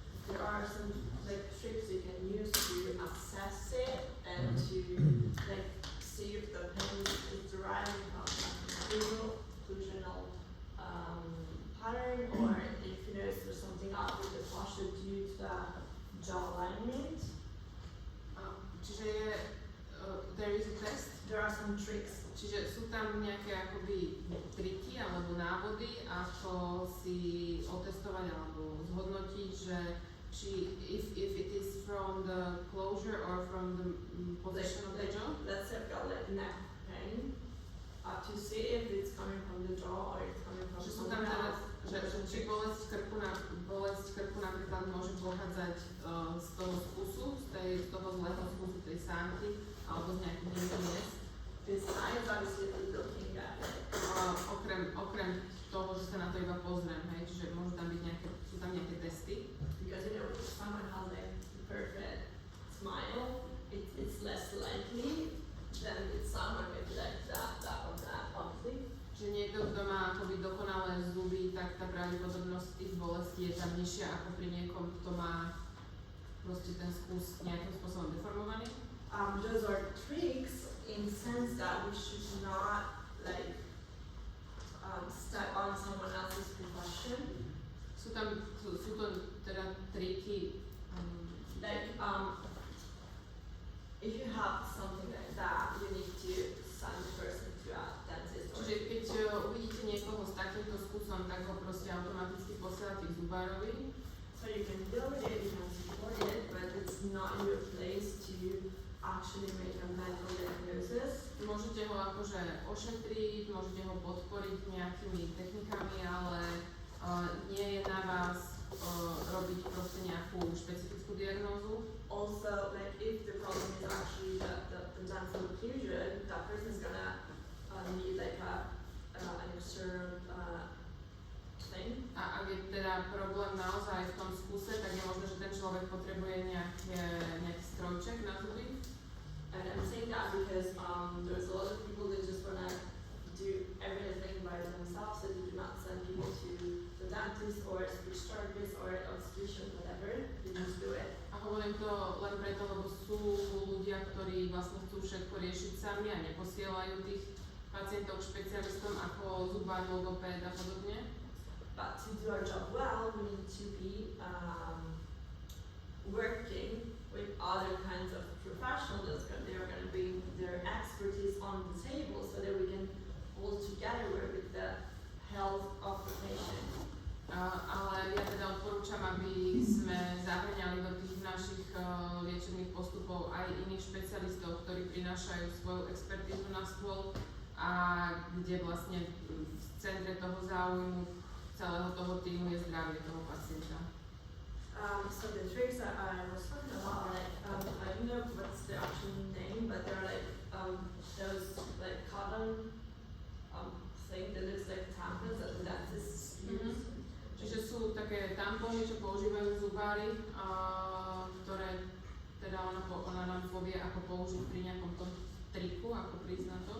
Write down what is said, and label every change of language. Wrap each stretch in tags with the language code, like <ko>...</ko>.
<en>There are some like tricks you can use to assess it and to like see if the pain is deriving from a visual occlusional pattern or if there's something up with the posture due to the jaw alignment.</en> <sk>Čiže</sk> <en>there is a test. There are some tricks.</en> <sk>Čiže sú tam nejaké akoby triky alebo návody, ako si otestovať alebo zhodnotiť, že či</sk> <en>if it is from the closure or from the position of the jaw. Let's say I've got like neck pain. to see if it's coming from the jaw or it's coming from</en> <sk>Že sú tam</sk> <en>somewhere</en> <sk>teda,</sk> <en>else.</en> <sk>že či bolesť krku napríklad môže pochádzať z toho skusu, z toho zlého skusu tej sánky, alebo z nejakých iných miest.</sk> <en>Besides obviously looking at it.</en> <sk>Okrem toho, že sa na to iba pozriem, hej, čiže môžu tam byť sú tam nejaké testy.</sk> <en>Because if someone has like the perfect smile, it's less likely than with someone with like that or that, obviously.</en> <sk>Že niekto, kto má akoby dokonalé zuby, tak tá pravdepodobnosť tých bolestí je tam nižšia ako pri niekom, kto má proste ten skus nejakým spôsobom deformovaný.</sk> <en>Those are tricks in the sense that we should not like step on someone else's profession.</en> <sk>Sú to teda triky,</sk> <en>Like if you have something like that, you need to send the person to a dentist. Or</en> <sk>čiže keď uvidíte niekoho s takýmto skusom, tak ho proste automaticky posielate k zubárovi.</sk> <en>so you can build it, you can support it, but it's not your place to actually make a medical diagnosis.</en> <sk>Môžete ho akože ošetriť, môžete ho podporiť nejakými technikami, ale nie je na vás robiť proste nejakú špecifickú diagnózu.</sk> <en>Also, like if the problem is actually the dental occlusion, that person is gonna need like an extra thing.</en> <sk>A ak je teda problém naozaj v tom skuse, tak je možné, že ten človek potrebuje nejaký strojček na zuby.</sk> <en>And I'm saying that because there's a lot of people that just wanna do everything by themselves, so they do not send people to the dentist or speech therapist or obstetrician, whatever. They just do it.</en> <sk>A hovorím to len preto, lebo sú ľudia, ktorí vlastne chcú všetko riešiť sami a neposielajú tých pacientov k špecialistom ako zubár, logopéd a podobne.</sk> <en>But to do our job well, we need to be working with other kinds of professionals that they are going to bring their expertise on the table so that we can all together work with the health of the patient.</en> <sk>Ale ja teda odporúčam, aby sme zahrňali do tých našich liečebných postupov aj iných špecialistov, ktorí prinášajú svoju expertízu na stôl a kde vlastne v centre toho záujmu celého toho týmu je zdravie toho pacienta.</sk> <en>So the tricks that I was talking about, like I don't know what's the actual name, but they're like those like cotton thing that looks like tampons that the dentists use.</en> <sk>Čiže sú také tampóny, čo používajú zubári, ktoré teda ona nám povie, ako použiť pri nejakom tom triku, ako prísť na to.</sk>